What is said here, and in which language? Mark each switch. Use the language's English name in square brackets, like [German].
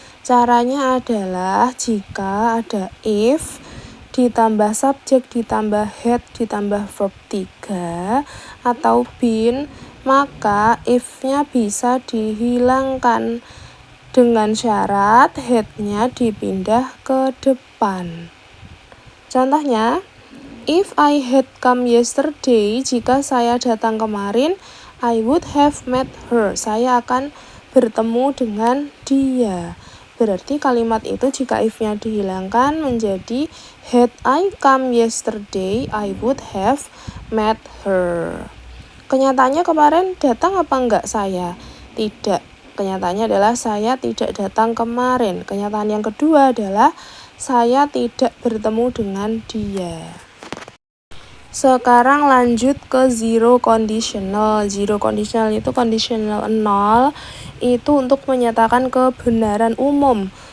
[Indonesian] Caranya adalah jika ada if ditambah subjek ditambah had ditambah verb 3 atau been, maka if-nya bisa dihilangkan dengan syarat had-nya dipindah ke depan. Contohnya, [English] if I had come yesterday, [Indonesian] jika saya datang kemarin, [English] I would have met her. [Indonesian] Saya akan bertemu dengan dia. Berarti kalimat itu jika if-nya dihilangkan menjadi [English] had I come yesterday, I would have met her. [Indonesian] Kenyataannya kemarin datang apa enggak saya? Tidak. Kenyataannya adalah saya tidak datang kemarin. Kenyataan yang kedua adalah saya tidak bertemu dengan dia. Sekarang lanjut ke zero conditional. Zero conditional itu conditional 0 itu untuk menyatakan kebenaran umum.